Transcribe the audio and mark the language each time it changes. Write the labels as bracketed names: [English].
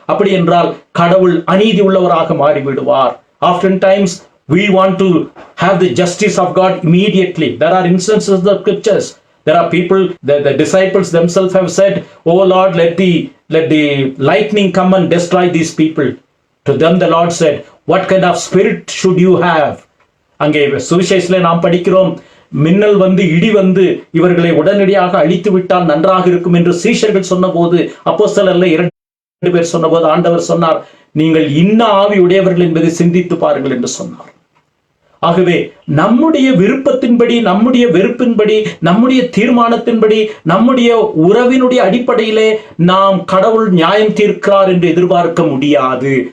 [Tamil] அப்படி என்றால் கடவுள் அநீதி உள்ளவராக மாறிவிடுவார். [English] Oftentimes we want to have the justice of God immediately. There are instances of the scriptures. There are people, the disciples themselves have said, "Oh Lord, let the lightning come and destroy these people." To them the Lord said, "What kind of spirit should you have?" [Tamil] அங்கே சுவிசேஷத்திலே நாம் படிக்கிறோம், மின்னல் வந்து, இடி வந்து இவர்களை உடனடியாக அழித்து விட்டால் நன்றாக இருக்கும் என்று சீஷர்கள் சொன்னபோது, அப்போஸ்தலர்ல 2 பேர் சொன்னபோது ஆண்டவர் சொன்னார், நீங்கள் இன்ன ஆவி உடையவர்கள் என்பதை சிந்தித்து பாருங்கள் என்று சொன்னார். ஆகவே நம்முடைய விருப்பத்தின்படி, நம்முடைய வெறுப்பின்படி, நம்முடைய தீர்மானத்தின்படி, நம்முடைய உறவினுடைய அடிப்படையிலே நாம் கடவுள் நியாயம் தீர்க்கிறார் என்று எதிர்பார்க்க முடியாது.